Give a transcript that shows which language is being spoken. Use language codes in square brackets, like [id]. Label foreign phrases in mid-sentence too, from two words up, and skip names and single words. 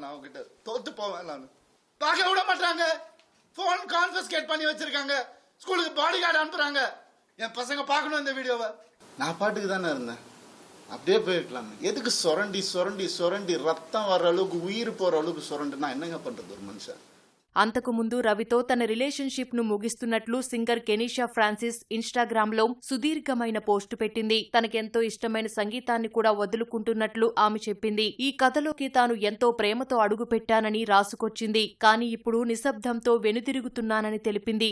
[ta] நான் அவன்கிட்ட தோத்து போவேன். நான் பார்க்க விட மாட்டாங்க. [en] phone confiscate [ta] பண்ணி வச்சிருக்காங்க. ஸ்கூலுக்கு [en] body guard [ta] அனுப்புறாங்க. என் பசங்க பார்க்கணும் இந்த வீடியோவை. நான் பாட்டுக்கு தானே இருந்தேன். அப்படியே போயிருக்கலாம். எதுக்கு சொரண்டி சொரண்டி சொரண்டி ரத்தம் வர்ற அளவுக்கு, உயிர் போற அளவுக்கு சொரண்டுனா என்னங்க பண்றது ஒரு மனுஷன்? [te] అంతకుముందు రవితో తన రిలేషన్షిప్ ను ముగిస్తున్నట్లు సింగర్ కెనీషా ఫ్రాన్సిస్ ఇన్స్టాగ్రామ్ లో సుదీర్ఘమైన పోస్టు పెట్టింది. తనకెంతో ఇష్టమైన సంగీతాన్ని కూడా వదులుకుంటున్నట్లు ఆమె చెప్పింది. ఈ కథలోకి తాను ఎంతో ప్రేమతో అడుగుపెట్టానని రాసుకొచ్చింది. కానీ ఇప్పుడు నిశ్శబ్దంతో వెనుదిరుగుతున్నానని తెలిపింది.